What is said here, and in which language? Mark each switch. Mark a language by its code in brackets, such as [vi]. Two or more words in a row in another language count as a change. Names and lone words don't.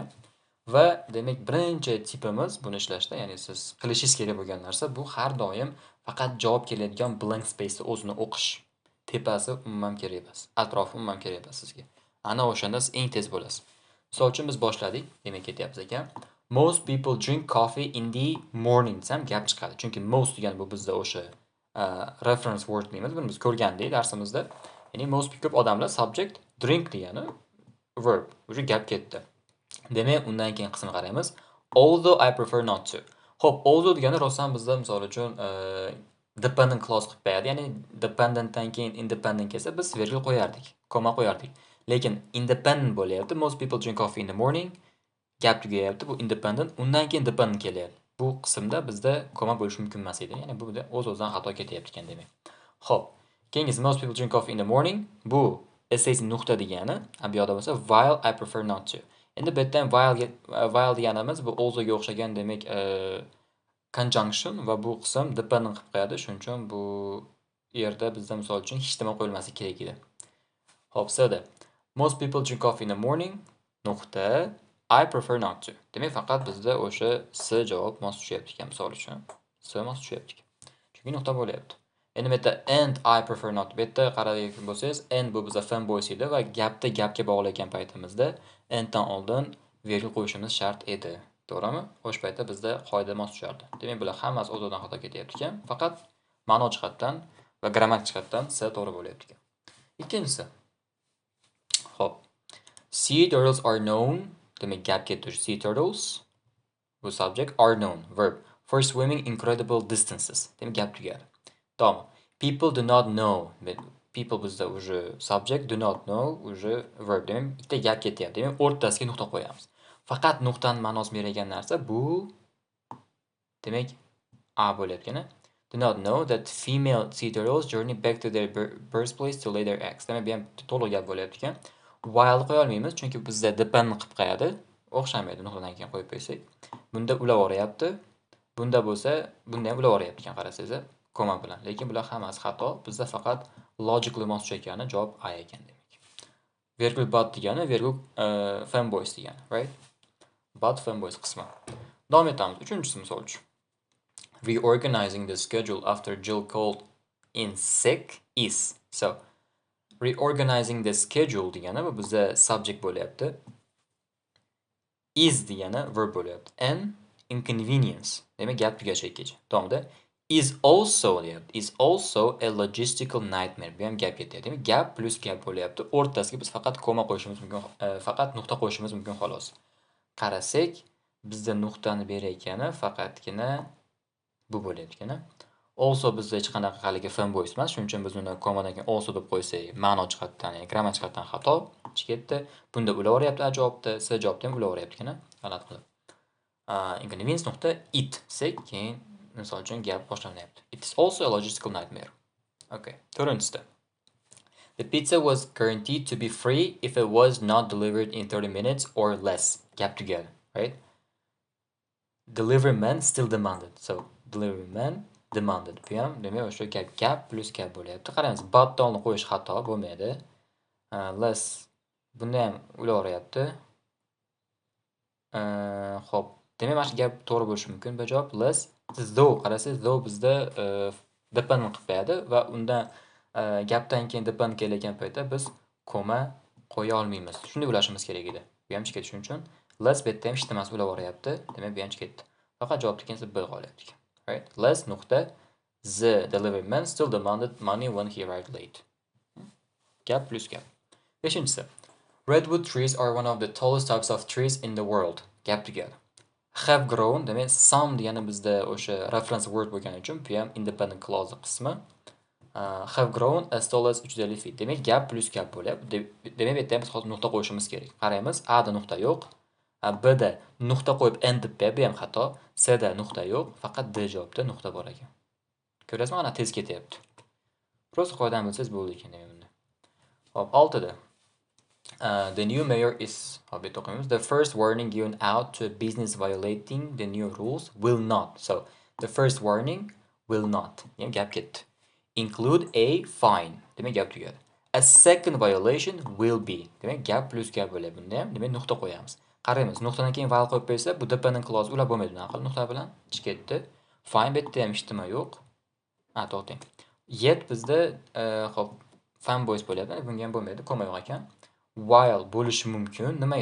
[uz] Va demak birinchi tipimiz buni ishlashda, ya'ni siz qilishingiz kerak bo'lgan narsa bu har doim faqat javob keladigan [en] blank space [uz] o'zini o'qish. Tepasi umuman kerak emas. Atrofi umuman kerak emas sizga. Ana o'shanda siz eng tez bo'lasiz. Misol uchun biz boshladik. Demak ketyapmiz ekan. [en] Most people drink coffee in the morning [uz] desam gap chiqadi. Chunki most degan bu bizda o'sha [en] reference word [uz] deymiz. Buni biz ko'rgandik darsimizda. Ya'ni most ko'p odamlar [en] subject drink [uz] degani verb. O'sha gap ketdi. Demak, undan keyin qismini qaraymiz. [en] Although I prefer not to. [uz] Xo'p, although degani rostdan bizda misol uchun [en] dependent clause [uz] qilib qo'yadi. Ya'ni dependentdan keyin independent kelsa biz virgul qo'yardik, koma qo'yardik. Lekin independent bo'lyapti. [en] Most people drink coffee in the morning. [uz] Gap tugayapti. Bu independent. Undan keyin dependent kelyapti. Bu qismda bizda koma bo'lishi mumkin emas edi. Ya'ni bu o'z-o'zidan xato ketyapti ekan demak. Xo'p, keyingisi [en] most people drink coffee in the morning. [uz] Bu asosiy nuqta degani, bu yoqda bo'lsa [en] while I prefer not to. [uz] Endi bu yerdan while deganimiz bu also'ga o'xshagan demak conjunction va bu qism dependent qilib qo'yadi. Shuning uchun bu yerda bizda misol uchun hech nima qo'yilmasi kerak edi. Xo'p, sada. [en] Most people drink coffee in the morning. Nuqta. I prefer not to. [uz] Demak, faqat bizda o'sha S javob mos tushyapti ekan misol uchun. S mos tushyapti. Chunki nuqta bo'lyapti. Endi bu yerda [en] and I prefer not. [uz] Bu yerda qaraydigan bo'lsangiz, and bu bizda fanboys edi va gapga bog'lagan paytimizda anddan oldin virgul qo'yishimiz shart edi. To'g'rimi? O'sha paytda bizda qoida mos tushardi. Demak, bular hammasi o'z-o'zidan xato ketyapti ekan. Faqat ma'no jihatdan va grammatik jihatdan S to'g'ri bo'lyapti ekan. Ikkinchisi. Xo'p. [en] Sea turtles are known. [uz] Demak, gap ketdi. [en] Sea turtles bu subject, are known verb for swimming incredible distances. [uz] Demak, gap tugadi. Tamam. [en] People do not know. People bizda уже subject, do not know уже verb. [uz] Demak, bitta gap ketyapti. Demak, o'rtasiga nuqta qo'yamiz. Faqat nuqtaning ma'nosini beradigan narsa bu demak A bo'layotgani. [en] Do not know that female sea turtles journey back to their birthplace to lay their eggs. [uz] Demak, bu ham to'liq gap bo'layotgan ekan. While qo'ya olmaymiz, chunki bizda depend qilib qo'yadi. O'xshamaydi nuqtadan keyin qo'yib qo'ysak. Bunda ulaveryapti. Bunda bo'lsa, bunda ham ulaveryapti ekan qarasangizlar, koma bilan. Lekin bular hammasi xato. Bizda faqat logically mos tushayotgani javob A ekan demak. Virgul but degani virgul fanboys degani, [en] right? But fanboys [uz] qismi. Davom etamiz. Uchinchisi misol uchun. [en] Reorganizing the schedule after Jill called in sick is. So, reorganizing the schedule [uz] degani bu bizda [en] subject bo'lyapti. [uz] Is degani verb bo'lyapti. [en] An inconvenience. [uz] Demak, gap tugashi davomida [en] is also [uz] deyapti. [en] Is also a logistical nightmare. [uz] Bu ham gap ketyapti. Demak, gap plus gap bo'lyapti. O'rtasiga biz faqat koma qo'yishimiz mumkin, faqat nuqta qo'yishimiz mumkin xolos. Qarasak, bizda nuqtani berayotgani faqatgina bu bo'layotgani. Also bizda hech qanaqa haligi fanboys emas. Shuning uchun biz uni komadan keyin also deb qo'ysak, ma'no jihatdan, ya'ni grammatik jihatdan xato ketdi. Bunda ulaveryapti A javobda, S javobda ham ulaveryapti-kana, g'alati qilib. Inconvenience nuqta it desek, keyin misol uchun gap boshlanyapti. [en] It is also a logistical nightmare. [uz] Okay. To'rtinchisi. [en] The pizza was guaranteed to be free if it was not delivered in 30 minutes or less. Gap together, right? Delivery man still demanded. So, delivery man demanded. [uz] Bu ham demak o'sha gap plus gap bo'lyapti. Qaraymiz, but ni qo'yish xato bo'lmaydi. Less bunda ham ulaveryapti. Xo'p, demak mana shu gap to'g'ri bo'lishi mumkin. Bu javob less. Though qarasangiz, though bizda depend qilib qo'yadi va undan gapdan keyin depend keladigan paytda biz koma qo'ya olmaymiz. Shunday bilashimiz kerak edi. Bu ham chiqadi shuning uchun less bu yerda ham hech nimasi ulaveryapti. Demak, bu ham chiqadi. Faqat javobda keyin B qolyapti. [en] Right? Less nuqta The delivery man still demanded money when he arrived late. [uz] Gap plus gap. Beshinchisi. [en] Redwood trees are one of the tallest types of trees in the world. [uz] Gap together. [en] Have grown [uz] demak some degani bizda o'sha [en] reference word [uz] bo'lgani uchun bu ham [en] independent clause [uz] qismi. [en] Have grown as tall as 350 feet. [uz] Demak gap plus gap bo'lyapti. Demak bu yerda ham biz hozir nuqta qo'yishimiz kerak. Qaraymiz, A da nuqta yo'q. B da nuqta qo'yib N deb bu ham xato. C da nuqta yo'q, faqat D javobda nuqta bor ekan. Ko'rasizmi, mana tez ketyapti. Prosta qoidani bilsangiz bo'ldi ekan demak bunda. Hop, 6da. [en] The new mayor is the first warning given out to a business violating the new rules will not. So the first warning will not. [uz] Yani gap ketdi. [en] Include a fine. [uz] Demak gap tugadi. A second violation will be. Demak gap plus gap bo'ladi bunda ham. Demak nuqta qo'yamiz. Qaraymiz, nuqtadan keyin while qo'yib qo'ysa, bu [en] dependent clause [uz] ulab bo'lmaydi bunaqa qilib nuqta bilan ichi ketdi. Fine bu yerda ham ishtima yo'q. To'xtang. Yet bizda hop fanboys bo'lyapti. Bunga ham bo'lmaydi, koma yo'q ekan. While bo'lishi mumkin. Nimaga?